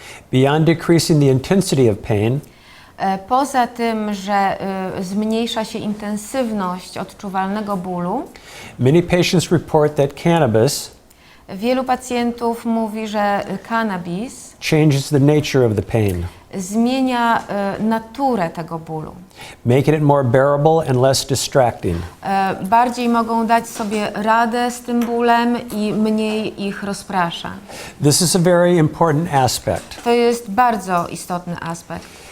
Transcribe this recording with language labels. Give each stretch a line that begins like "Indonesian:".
English: Beyond decreasing the intensity of pain,
Polish: Poza tym, że zmniejsza się intensywność odczuwalnego bólu,
English: many patients report that cannabis
Polish: wielu pacjentów mówi, że cannabis
English: changes the nature of the pain,
Polish: zmienia naturę tego bólu.
English: making it more bearable and less distracting.
Polish: Bardziej mogą dać sobie radę z tym bólem i mniej ich rozprasza.
English: This is a very important aspect.
Polish: To jest bardzo istotny aspekt.